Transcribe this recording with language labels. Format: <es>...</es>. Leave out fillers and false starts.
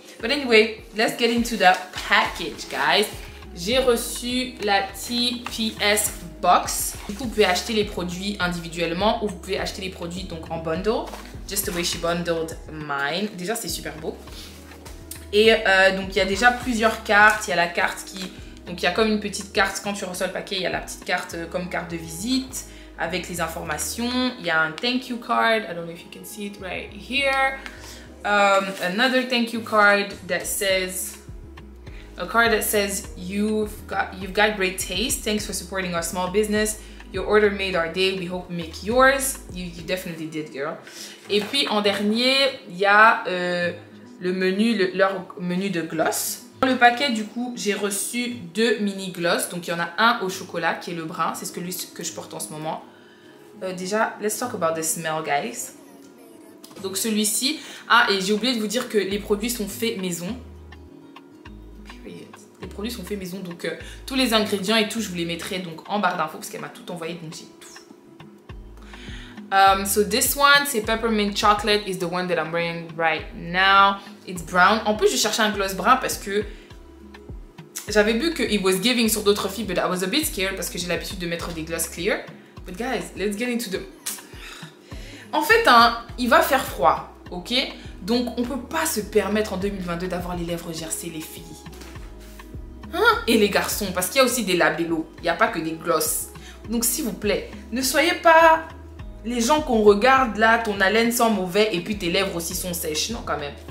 <en>But anyway, let's get into the package, guys.</en> <fr>J'ai reçu la TPS box. Du coup, vous pouvez acheter les produits individuellement ou vous pouvez acheter les produits donc en bundle,</fr> <en>just the way she bundled mine.</en> <fr>Déjà, c'est super beau. Et donc il y a déjà plusieurs cartes, il y a la carte qui... Donc il y a comme une petite carte, quand tu reçois le paquet, il y a la petite carte comme carte de visite avec les informations. Il y a un</fr> <en>thank you card, I don't know if you can see it right here. Another thank you card that says... A card that says you've got great taste, thanks for supporting our small business. Your order made our day, we hope we make yours. You definitely did, girl.</en> <fr>Et puis en dernier, il y a... le menu, leur menu de gloss. Dans le paquet, du coup, j'ai reçu 2 mini gloss. Donc, il y en a un au chocolat qui est le brun. C'est celui que je porte en ce moment.</fr> <en>Déjà, let's talk about the smell, guys.</en> <fr>Donc, celui-ci. Ah, et j'ai oublié de vous dire que les produits sont faits maison. Les produits sont faits maison. Donc, tous les ingrédients et tout, je vous les mettrai donc en barre d'infos parce qu'elle m'a tout envoyé. Donc, j'ai tout.</fr> <en>So this one,</en> <fr>c'est</fr> <en>Peppermint Chocolate is the one that I'm wearing right now. It's brown.</en> <fr>En plus, je cherchais un gloss brun parce que j'avais vu que</fr> <en>it was giving</en> <fr>sur d'autres filles,</fr> <en>but I was a bit scared</en> <fr>parce que j'ai l'habitude de mettre des gloss clear.</fr> <en>But guys, let's get into the...</en> <fr>En fait, hein, il va faire froid, ok? Donc, on peut pas se permettre en 2022 d'avoir les lèvres gercées, les filles. Hein? Et les garçons, parce qu'il y a aussi des labellos. Il n'y a pas que des gloss. Donc, s'il vous plaît, ne soyez pas... Les gens qu'on regarde là, ton haleine sent mauvais et puis tes lèvres aussi sont sèches. Non, quand même.</fr>